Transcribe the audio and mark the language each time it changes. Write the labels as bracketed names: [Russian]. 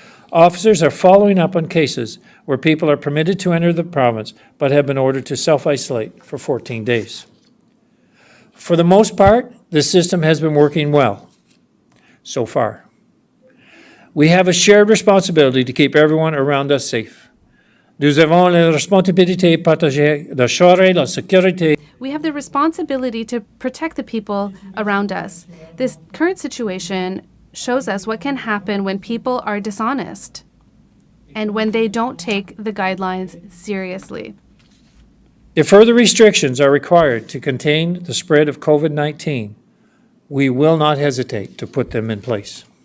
[English] Officers are following up on cases where people are permitted to enter the province but have been ordered to self-isolate for 14 days. For the most part, the system has been working well so far. We have a shared responsibility to keep everyone around us safe. [French] Nous avons la responsabilité partagée d'assurer la sécurité. [English] We have the responsibility to protect the people around us. This current situation shows us what can happen when people are dishonest and when they don't take the guidelines seriously. If further restrictions are required to contain the spread of COVID-19, we will not hesitate to put them in place.